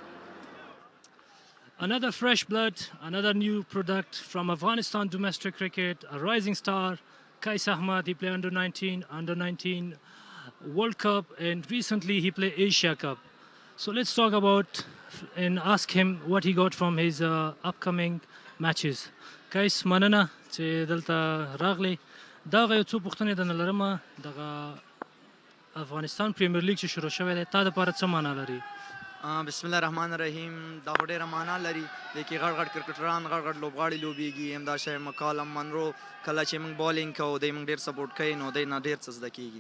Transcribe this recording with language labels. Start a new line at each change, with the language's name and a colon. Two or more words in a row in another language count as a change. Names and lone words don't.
English: Another fresh blood, another new product from Afghanistan domestic cricket, a rising star, Qais Ahmad. He played under 19 World Cup, and recently he played Asia Cup. So let's talk about and ask him what he got from his upcoming matches.
Pashto: Qais, manana چې دلته راغلی. دا یو څو پوښتنې درنه لرم. دغه افغانستان پریمیر لیګ چې شروع شوی دی، تا دپاره څه معنا لري؟ بسم الله الرحمن الرحیم. دا خو ډېره معنا لري. د کې غټ غټ کرکټران غټ غټ لوبغاړي لوبېږي. همدا شی مکالم منرو کله چې موږ بالینګ کوو دی موږ ډېر سپورټ کوي، نو دی نه ډېر څه زده کېږي.